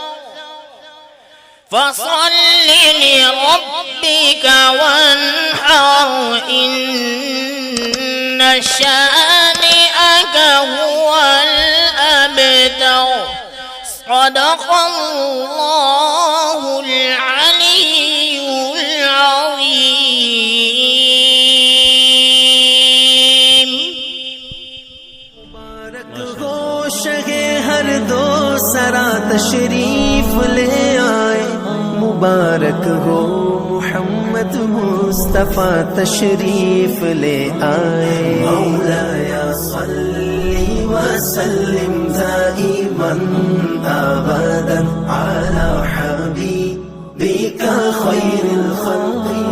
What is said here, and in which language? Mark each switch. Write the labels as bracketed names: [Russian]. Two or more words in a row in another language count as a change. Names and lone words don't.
[Arabic] فصل لربك وانحر إن شانئك هو الأبتر صدق الله العلي العظيم [Urdu] مبارک ہو شگے ہر دو سرا تشریف لے آئے مبارک ہو محمد مصطفیٰ تشریف لے آئے [Arabic] مولاي صل وسلم دائما أبدا على حبيبك خير الخلق